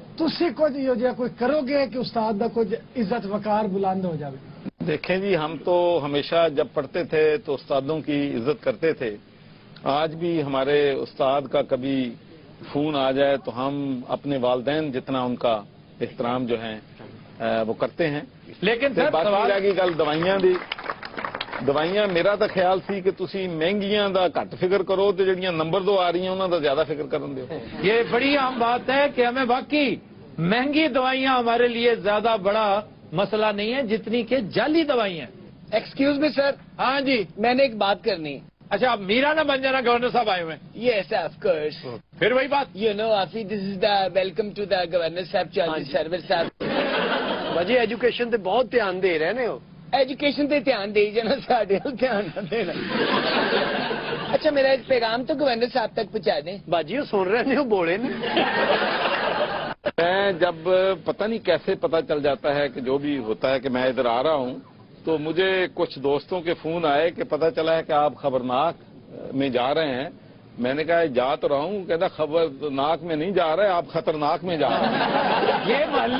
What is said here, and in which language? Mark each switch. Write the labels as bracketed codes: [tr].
[pa] تسی کچھ یہ جا کوئی کرو گے کہ استاد دا کچھ عزت وقار بلند ہو جائے؟ [ur] دیکھیں جی، ہم تو ہمیشہ جب پڑھتے تھے تو استادوں کی عزت کرتے تھے. آج بھی ہمارے استاد کا کبھی فون آ جائے تو ہم اپنے والدین جتنا ان کا احترام جو ہے وہ کرتے ہیں. لیکن [pa] تے باقی رہ گئی گل دوائیاں میرا تو خیال سی کہ تسی مہنگیاں دا گھٹ فکر کرو تے جڑیاں نمبر 2 آ رہی ہیں انہاں دا زیادہ فکر کرن دیو. [ur] یہ بڑی عام بات ہے کہ ہمیں واقعی مہنگی دوائیاں ہمارے لیے زیادہ بڑا مسئلہ نہیں ہے جتنی کہ جعلی دوائیاں. [en] Excuse me sir. [ur] ہاں جی، میں نے ایک بات کرنی. اچھا، آپ میرا نہ بن جانا، گورنر صاحب آئے ہوئے ہیں. [en] Yes of course. [ur] پھر وہی بات. [en] You know آفی، this is the welcome to the governor صاحب چودھری سرور صاحب. [pa] باجی ایجوکیشن تے بہت دھیان دے رہے ہیں. ایجوکیشن تے دھیان دے جانا ساڈے ول دھیان نہ دینا [ur] اچھا میرا ایک پیغام تو گورنر صاحب تک پہنچا دیں باجی وہ سن رہے ہیں وہ بولے نا میں جب پتہ نہیں کیسے پتہ چل جاتا ہے کہ جو بھی ہوتا ہے کہ میں ادھر آ رہا ہوں تو مجھے کچھ دوستوں کے فون آئے کہ پتہ چلا ہے کہ آپ خبرناک میں جا رہے ہیں. میں نے کہا جا تو رہا ہوں. کہتا خبرناک میں نہیں جا رہے آپ خطرناک میں جا رہے ہیں.